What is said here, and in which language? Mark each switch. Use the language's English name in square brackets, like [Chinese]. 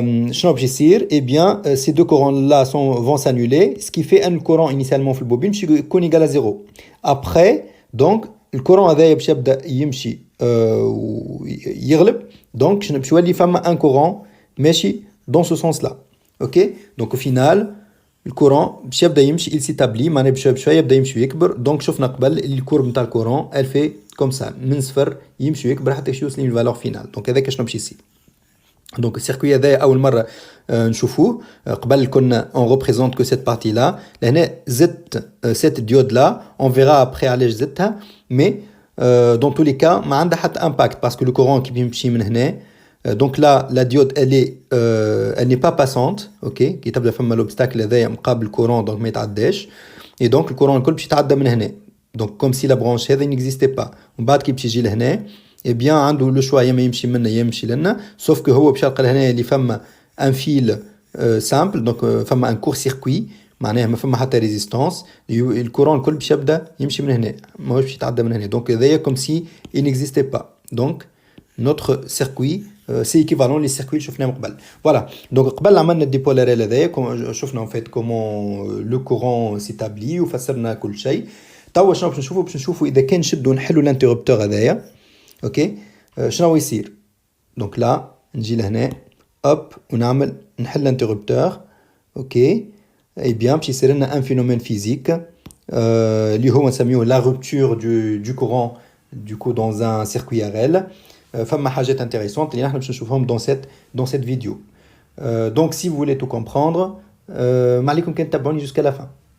[Arabic] شنو باش يصير [French] eh bien ces deux courants là vont s'annuler, ce qui fait un courant initialement [Arabic] في البوبين باش يكون [French] égal à 0. [Arabic] Après donc le courant هذايا باش يبدا يمشي ويغلب, donc باش يولي فما un courant ماشي [French] dans ce sens là, [Arabic] ok. donc au final le courant باش يبدا يمشي [French] il s'établit [Arabic] معناها بشويه يبدا يمشي ويكبر. donc شفنا قبل اللي الكورب نتاع الكورون [French] elle fait comme ça [Arabic] من صفر يمشي ويكبر حتى يوصل للفالور فينال. donc هذاك شنو باش يصير. Donc السيركوي هذا اول مره نشوفوه. [French] قبل كنا on représente que cette partie là. لهنا زدت cette diode là, on verra après علاش زدتها, mais dans tous les cas [Arabic] ما عندها حتى [French] impact parce que le courant qui بيمشي من هنا, donc là la diode elle n'est pas passante, ok, كي تبدا فما l'obstacle هذايا مقابل الكورون donc ما يتعداش, et donc الكورون الكل باش يتعدى من هنا, donc comme si la branche هذا n'existait pas. [Arabic] ومن بعد كي باش يجي لهنا [French] eh bien [Arabic] عنده لو شوا, يا ما يمشي منا يا يمشي لنا, sauf que هو باش يلقى لهنا اللي فما ان فيل سامبل, دونك فما ان كور سيركوي معناها ما فما حتى ريزيستانس, الكورون الكل باش يبدا يمشي من هنا ماهوش باش يتعدى من هنا, دونك هذايا كوم سي il n'existait pas. [French] donc notre circuit c'est équivalent للسيركوي اللي شفناه من قبل. [Arabic] فوالا دونك قبل عملنا الديبولاريل هذايا شفنا ان فيت كومون لو كورون سيتابلي وفسرنا كل شيء. توا شنو باش نشوفوا؟ باش نشوفوا اذا كان نشدوا نحلوا الانتربتور هذايا, اوكي. شنو يصير؟ دونك لا نجي لهنا اب ونعمل نحل الانتربتور, اوكي. اي بيان باش يصير لنا ان فينومين فيزيك اللي هو نسميوه لا روبتور [French] du courant du coup dans un circuit RL. [Arabic] فما حاجات انتريسونت اللي نحن باش نشوفهم [French] dans cette vidéo. donc si vous voulez tout comprendre, [Arabic] ما عليكم كان تتابعوني [French] jusqu'à la fin.